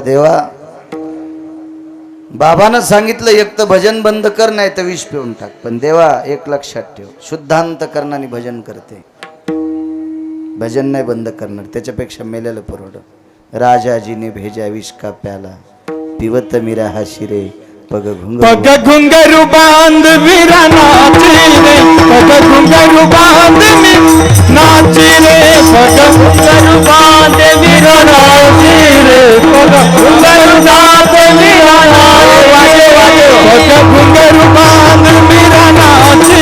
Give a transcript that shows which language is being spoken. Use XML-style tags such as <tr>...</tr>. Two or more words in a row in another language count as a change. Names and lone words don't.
<mr>देवा, बाबानं सांगितलं एक तर भजन बंद कर, नाही तर विष पिऊन टाक. पण देवा एक लक्षात ठेव, शुद्धांत करणाने भजन करते, भजन नाही बंद करणार. त्याच्यापेक्षा मेलेलं परवड.</mr> <hi>राजाजीने भेजा विष का प्याला, पिवत मीरा हा शिरे पग घुंगरू बांध वीरा नाची रे, पग घुंगरू बांध मी नाची रे, पग घुंगरू बांध वीरा नाची रे, पग घुंगरू बांध वीरा नाची रे, पग घुंगरू बांध वीरा नाची</hi>